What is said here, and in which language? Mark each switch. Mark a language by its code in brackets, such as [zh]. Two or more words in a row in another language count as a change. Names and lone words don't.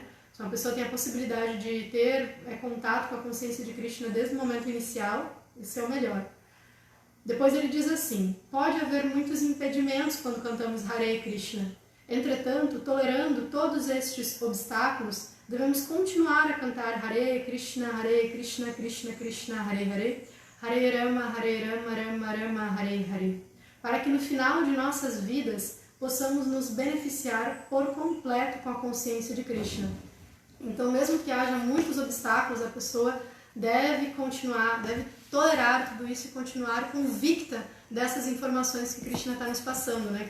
[pt] Se uma pessoa tem a possibilidade de ter contato com a consciência de Krishna desde o momento inicial, isso é o melhor. Depois ele diz assim: pode haver muitos impedimentos quando cantamos Hare Krishna. Entretanto, tolerando todos estes obstáculos, devemos continuar a cantar [sa] Hare Krishna, Krishna Krishna, Hare Hare, Hare Rama, Rama Rama, Hare Hare, [pt] para que no final de nossas vidas possamos nos beneficiar por completo com a consciência de Krishna. Então, mesmo que haja muitos obstáculos, a pessoa deve continuar, deve tolerar tudo isso e continuar convicta dessas informações que Krishna está nos passando, né?